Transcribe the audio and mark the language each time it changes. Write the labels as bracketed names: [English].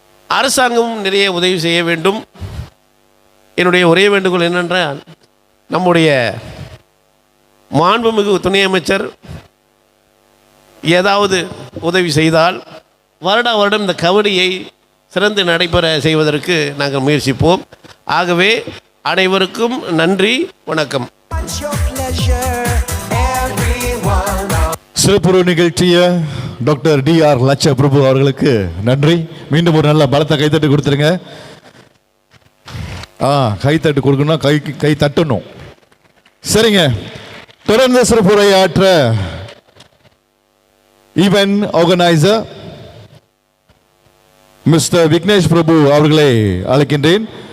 [Tamil] அரசாங்கமும் நிறைய உதவி செய்ய வேண்டும். என்னுடைய ஒரே வேண்டுகோள் என்னென்றால், நம்முடைய மாண்புமிகு துணை அமைச்சர் ஏதாவது உதவி செய்தால் வருடம் இந்த கபடியை சிறந்து நடைபெற செய்வதற்கு நாங்கள் முயற்சிப்போம். ஆகவே அனைவருக்கும் நன்றி, வணக்கம். [English] What's your pleasure, everyone? [Tamil] சிறப்புற நிகழ்ச்சிய டாக்டர் DR லட்ச பிரபு அவர்களுக்கு நன்றி. மீண்டும் ஒரு நல்ல பலத்த கைத்தட்டு கொடுத்துருங்க. கைத்தட்டு கொடுக்கணும், கை தட்டணும். சரிங்க, தொடர்ந்து சிறப்புரையாற்ற ஈவென்ட் ஆர்கனைசர் மிஸ்டர் விக்னேஷ் பிரபு அவர்களை அழைக்கின்றேன்.